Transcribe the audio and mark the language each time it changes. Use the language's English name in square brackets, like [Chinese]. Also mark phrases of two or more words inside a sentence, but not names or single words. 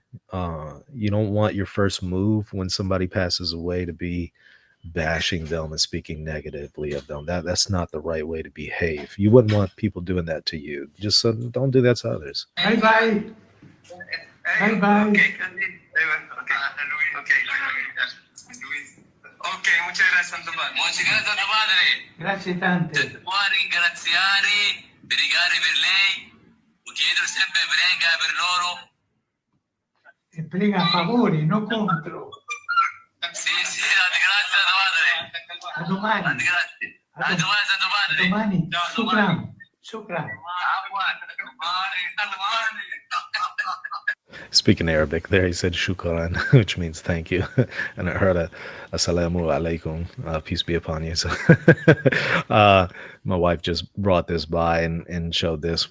[English] You don't want your first move when somebody passes away to be bashing them and speaking negatively of them. That's not the right way to behave. You wouldn't want people doing that to you. Just don't do that to others. Bye bye. Bye bye. [Spanish] Ok, muchas gracias, Santo Padre. Muchas gracias, [Italian] Santo Padre. Grazie tante. Vuoi ringraziare, pregare per lei, chiedere sempre prega per loro. E prega a favore, non contro. Sì, grazie, Santo Padre. A domani. Grazie. A domani, Santo Padre. A domani. [Arabic] شكرا. شكرا. [English] Speaking Arabic there, he said shukran, which means thank you. And I heard a [Arabic] السلام عليكم, [English] peace be upon you. So my wife just brought this by and showed this.